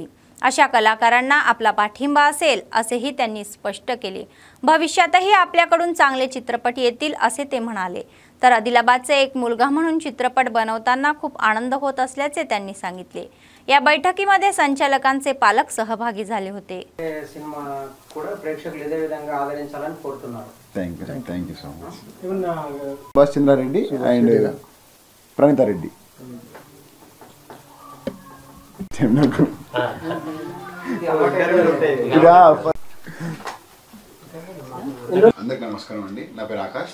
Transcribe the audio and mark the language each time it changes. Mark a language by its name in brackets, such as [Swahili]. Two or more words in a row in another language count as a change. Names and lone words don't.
[Marathi] अशा कलाकारांना आपला पाठिंबा असेल असेही त्यांनी स्पष्ट केले. भविष्यातही आपल्याकडून चांगले चित्रपट येतील असे ते म्हणाले. तर आदिलाबादचे एक मुलगा म्हणून चित्रपट बनवताना खूप आनंद होत असल्याचे त्यांनी सांगितले. या बैठकीमध्ये संचालकांचे पालक सहभागी झाले होते. [Telugu] సినిమా కూడా ప్రేక్షకులు ఇదే విధంగా ఆదరించాలని కోరుతున్నారు. [English] Thank you so much. Boss Chandrareddy and Praneetha Reddy. [Telugu] అందరికి నమస్కారం అండి. నా పేరు ఆకాష్.